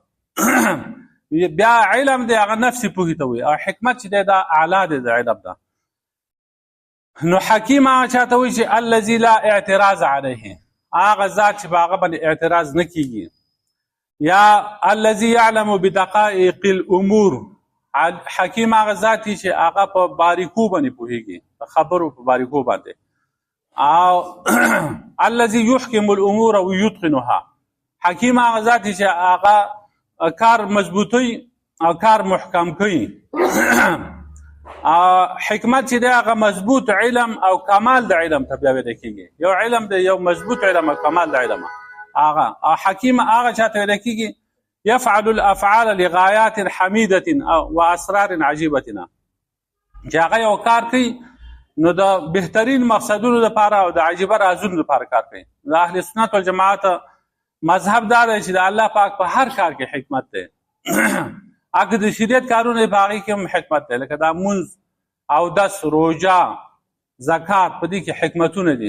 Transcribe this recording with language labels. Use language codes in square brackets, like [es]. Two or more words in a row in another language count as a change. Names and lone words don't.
[ps] بیا علم دی هغه نفسي پوهې ته وایي او حکمت چې دی دا اعلی دی د علم ده. نو حکیم هغه چاته وایي چې [ar] الذي لا اعتراض علیه، [ps] هغه ذات چې په هغه باندې اعتراض نه کېږي. [ar] یا الذي يعلم بدقائق الامور، [ps] حکیم هغه ذات چې هغه په باریکو باندې پوهیږي، خبرو په باریکو باندې. او [ar] الذي يحكم الامور ويتقنها، [ps] حکیم هغه ذات چې هغه کار مضبوطی او کار محکم کوي. حکمت چې دی هغه مضبوط علم او کمال د علم ته بیا ویل کېږي. یو علم دی، یو مضبوط علم او کمال د علم. هغه حکیم هغه چاته ویل کېږي [ar] يفعل الافعال لغايات حمیده واسرار عجیبه، [ps] چې هغه یو کار کوي نو د بهترین مقصدونو لپاره او د عجیبه رازونو لپاره کار کوي. د اهل سنت والجماعت مذهب دا دی چې د الله پاک په هر کار کې حکمت دی. اګه د شریعت کارونه په هغې کې هم حکمت دی، لکه دا مونځ او دس روژه زکات، په دې کې حکمتونه دي.